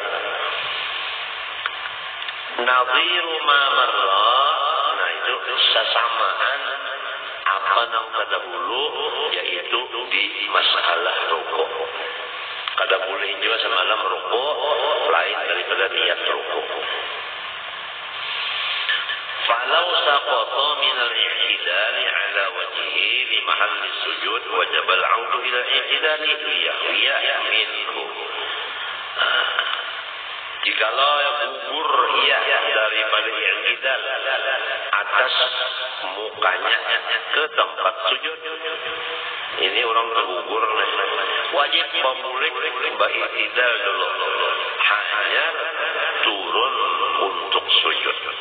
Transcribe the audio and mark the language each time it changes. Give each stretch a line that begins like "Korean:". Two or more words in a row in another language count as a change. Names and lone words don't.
Arabic: نظير ما مر,
Malay: nah itu sesamaan apa yang terdahulu, yaitu di masalah rukuk. Kada boleh juga semalam rukuk lain daripada niat rukuk.
Arabic: فلو سقط من الاعتدال على وجهه لمحل السجود وجب العود إلى الاعتدال ليهوي منه.
Malay: Jikalau gugur ia daripada i'tidal atas mukanya ke tempat sujud, ini orang tergugur, wajib memulih i'tidal dulu, hanya turun untuk sujud.